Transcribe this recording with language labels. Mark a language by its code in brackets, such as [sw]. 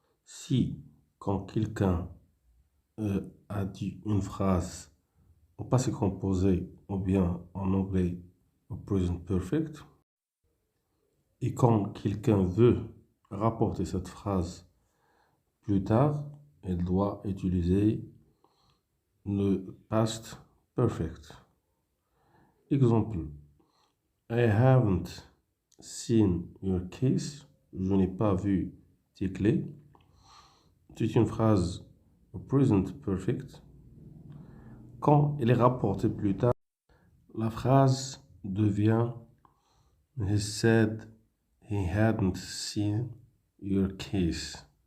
[fr] Si, quand quelqu'un a dit une phrase au passé composé ou bien en anglais au present perfect, et quand quelqu'un veut rapporter cette phrase plus tard, elle doit utiliser le past perfect. [en] Exemple, I haven't seen your keys. [fr] Je n'ai pas vu tes clés. C'est une phrase present perfect. Quand elle est rapportée plus tard, la phrase devient [en] He said he hadn't seen your keys.